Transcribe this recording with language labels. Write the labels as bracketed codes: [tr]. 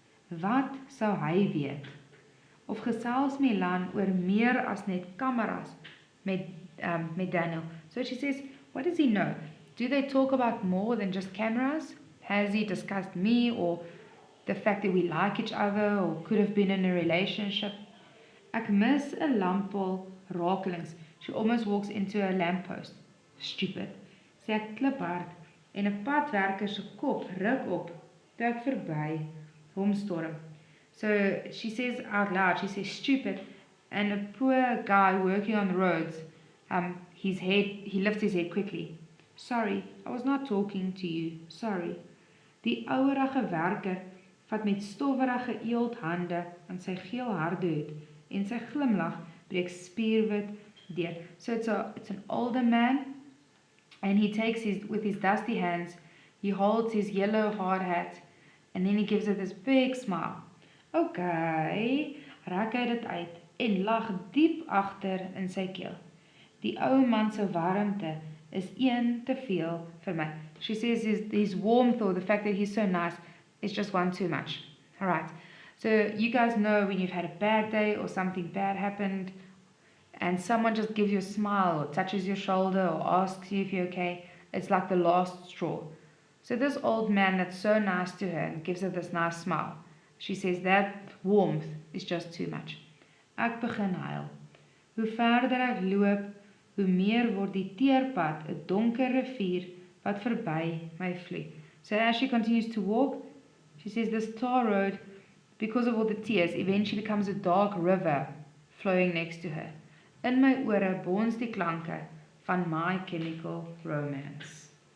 [af] Wat sou hy weet? Of gesels Milan oor meer as net kameras met Daniel? [en] So she says, what does he know? Do they talk about more than just cameras? Has he discussed me or the fact that we like each other or could have been in a relationship? [af] Ek mis 'n lamppaal rakelings. [en] She almost walks into a lamppost. [af] Stupid, sê ek kliphard en 'n padwerker se kop ruk op toe ek verby hom storm. [en] So she says out loud, she says stupid, and a poor guy working on the roads, he lifts his head quickly. Sorry, I was not talking to you, sorry. [af] Die ouerige werker vat met stowwerige eelthande aan sy geel hardehoed en sy glimlag breek spierwit deur. [en] So it's an older man, and he takes with his dusty hands, he holds his yellow hard hat, and then he gives it this big smile. [af] Okay, raak hy dit uit en lag diep agter in sy keel. Die ou man se warmte is een te veel vir my. [en] She says his warmth, or the fact that he's so nice, is just one too much. Alright, so you guys know when you've had a bad day or something bad happened and someone just gives you a smile or touches your shoulder or asks you if you're okay, it's like the last straw. So this old man that's so nice to her and gives her this nice smile, she says that warmth is just too much. [af] Ek begin huil. Hoe verder ek loop, hoe meer word die teerpad 'n donker rivier wat verby my vloei. [en] So as she continues to walk, she says this tar road, because of all the tears, eventually becomes a dark river flowing next to her. [af] In my ore bons die klanke van My Chemical Romance.